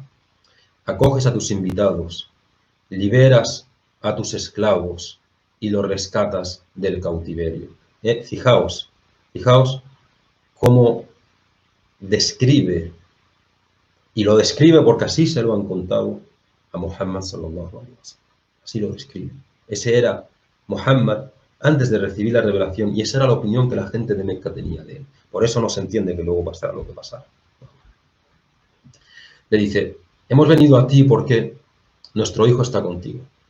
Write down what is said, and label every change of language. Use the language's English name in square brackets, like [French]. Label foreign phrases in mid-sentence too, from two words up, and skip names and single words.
[Spanish] Acoges a tus invitados, liberas a tus esclavos y los rescatas del cautiverio. Fijaos cómo describe, y lo describe porque así se lo han contado a Muhammad [Arabic] صلى الله عليه وسلم. [Spanish] Así lo describe. Ese era Muhammad antes de recibir la revelación y esa era la opinión que la gente de Meca tenía de él. Por eso no se entiende que luego pasara lo que pasara. Le dice, hemos venido a ti porque nuestro hijo está contigo.